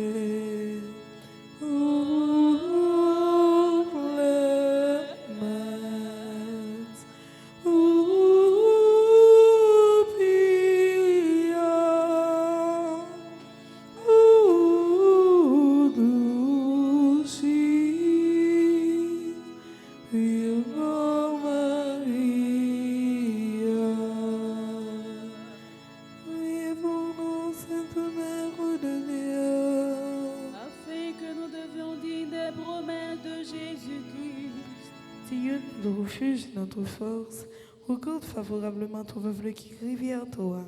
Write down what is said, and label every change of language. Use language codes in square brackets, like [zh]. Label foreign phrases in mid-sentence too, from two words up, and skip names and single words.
[la] O clemens, o pia, o dulcis Virgo Maria. [fr] Priez pour nous, Sainte Mère de Dieu. Afin que nous devions dignes des promesses de Jésus-Christ. Dieu, notre refuge, notre force, regarde favorablement ton peuple qui crie vers toi.